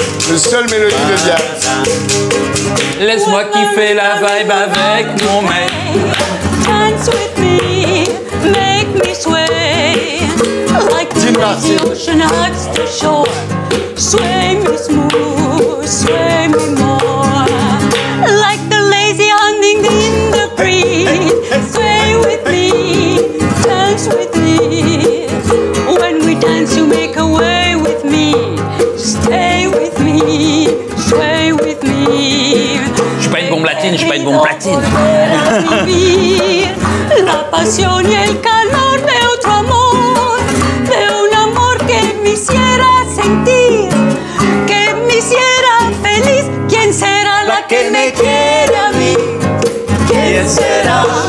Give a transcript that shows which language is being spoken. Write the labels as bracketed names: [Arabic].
[French] Le seul mélodie de Diane. Laisse-moi kiffer la vibe avec mon mec. [English] Dance with me, make me sway, like the ocean hugs the shore. Sway me smooth, sway me more, like the lazy hunting in the breeze. Sway with me, dance with me. When we dance, you make a way with me. Stay with me, sway with me. [French] Je suis pas une bombe latine, je suis pas une bombe platine. [Spanish] Vivir la pasión y el calor de otro amor, de un amor que me hiciera sentir, que me hiciera feliz. ¿Quién será la que me quiere a mí? ¿Quién será?